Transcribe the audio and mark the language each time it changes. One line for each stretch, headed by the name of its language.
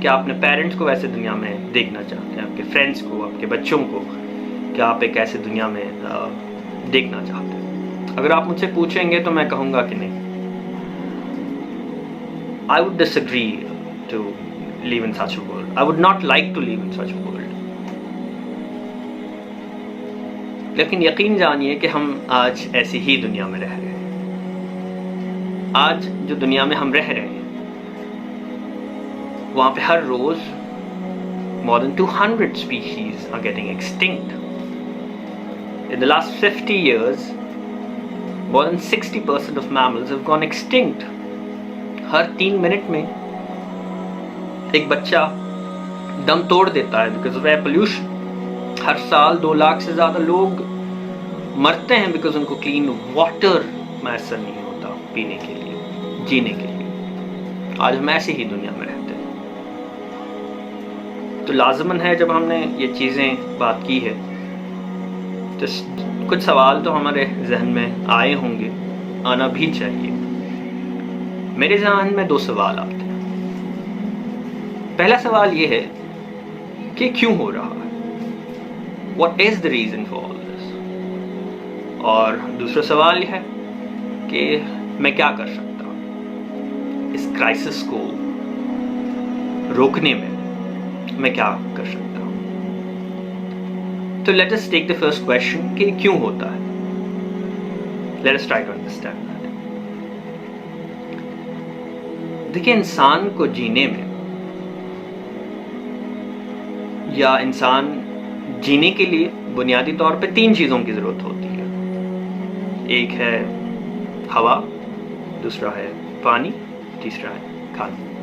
Hindi: क्या अपने पेरेंट्स को वैसे दुनिया में देखना चाहते हैं, आपके फ्रेंड्स को, आपके बच्चों को? क्या आप एक ऐसे दुनिया में देखना चाहते हैं? अगर आप मुझसे पूछेंगे तो मैं कहूँगा कि नहीं,
English: I would disagree to live in such a world. I would not like to live in such a world.
Hindi: लेकिन यकीन जानिए कि हम आज ऐसी ही दुनिया में रह रहे हैं। आज जो दुनिया में हम रह रहे हैं वहाँ पे हर रोज
English: more than 200 species are getting extinct. In the last 50 years, more than 60% of mammals have gone extinct.
Hindi: हर 3 minute में एक बच्चा दम तोड़ देता है
English: Because of air pollution.
Hindi: हर साल 2 लाख से ज़्यादा लोग मरते हैं बिकॉज उनको क्लीन वाटर मैसर नहीं होता पीने के लिए, जीने के लिए। आज हम ऐसी ही दुनिया में रहते हैं। तो लाजमन है, जब हमने ये चीज़ें बात की है तो कुछ सवाल तो हमारे जहन में आए होंगे, आना भी चाहिए। मेरे जहन में 2 सवाल आते हैं। पहला सवाल ये है कि क्यों हो रहा है?
English: What is the reason for all this?
Hindi: और दूसरा सवाल यह है कि मैं क्या कर सकता हूँ इस क्राइसिस को रोकने में? मैं क्या कर सकता हूँ?
English: तो let us take the first question
Hindi: कि क्यों होता है।
English: Let us try to understand that.
Hindi: देखिए, इंसान को जीने में या इंसान जीने के लिए बुनियादी तौर पे 3 चीज़ों की ज़रूरत होती है। एक है हवा, दूसरा है पानी, तीसरा है खाना।